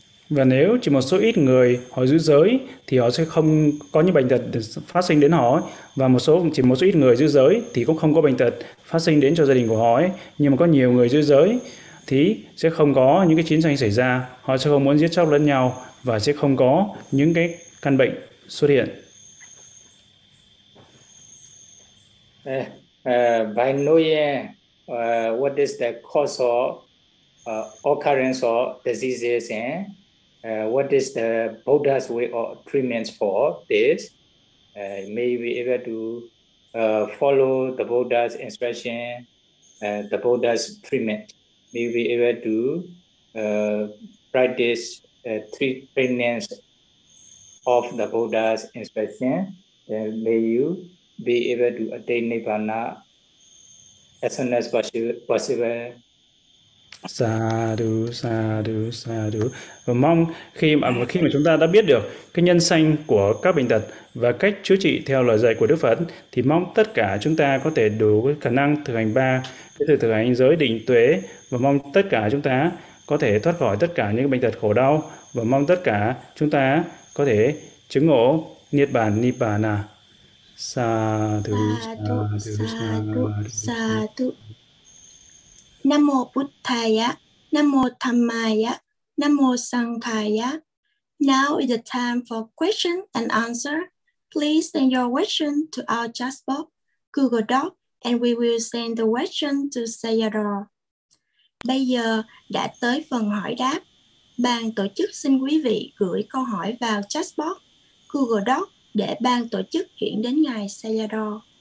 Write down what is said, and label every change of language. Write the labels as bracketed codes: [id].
[vi] Và nếu chỉ một số ít người họ giữ giới thì họ sẽ không có những bệnh tật phát sinh đến họ, và chỉ một số ít người giữ giới thì cũng không có bệnh tật phát sinh đến cho gia đình của họ ấy. Nhưng mà có nhiều người giữ giới thì sẽ không có những cái chiến tranh xảy ra, họ sẽ không muốn giết chóc lẫn nhau và sẽ không có những cái căn bệnh xuất hiện. [en] By knowing what is the cause of occurrence of diseases and what is the Buddha's way of treatments for this, may be able to follow the Buddha's instruction, the Buddha's treatment. May be able to practice three trainings of the Buddha's instruction, then may you be able to attain Nirvana as soon as possible. [pi] Sadhu, sadhu, sadhu. [vi] Và mong khi mà chúng ta đã biết được cái nhân sanh của các bệnh tật và cách chữa trị theo lời dạy của Đức Phật, thì mong tất cả chúng ta có thể đủ cái khả năng thực hành ba cái thực hành giới định tuệ, và mong tất cả chúng ta có thể thoát khỏi tất cả những bệnh tật khổ đau, và mong tất cả chúng ta có thể chứng ngộ Niết Bàn, Nibbana. [pi] Sadhu, sadhu, sadhu, sadhu, sadhu. Nam mô Buddhaya, Nam mô Dhammaya, Nam mô Sanghaya. [en] Now is the time for question and answer. Please send your question to our chat box, Google Doc, and we will send the question to Sayadaw. [vi] Bây giờ đã tới phần hỏi đáp. Ban tổ chức xin quý vị gửi câu hỏi vào chat box, Google Doc để ban tổ chức chuyển đến ngài Sayadaw.